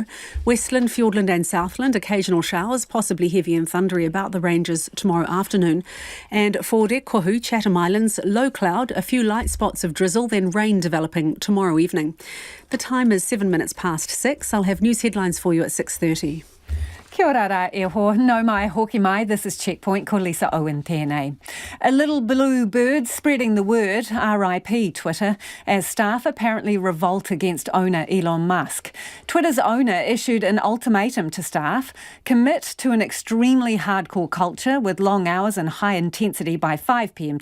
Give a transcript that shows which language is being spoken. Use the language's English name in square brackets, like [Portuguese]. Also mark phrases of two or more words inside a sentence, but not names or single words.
[English] Westland, Fiordland and Southland, occasional showers, possibly heavy and thundery about the ranges tomorrow afternoon. And for Kohu, Chatham Islands, low cloud, a few light spots of drizzle, then rain developing tomorrow evening. The time is 7 minutes past 6. I'll have news headlines for you at 6:30. [Māori] Kia ora rā e ho, no mai hoki mai, [English] this is Checkpoint, [Māori] ko Lisa Owen tēnei. [English] A little blue bird spreading the word, RIP Twitter, as staff apparently revolt against owner Elon Musk. Twitter's owner issued an ultimatum to staff: commit to an extremely hardcore culture with long hours and high intensity by 5 p.m.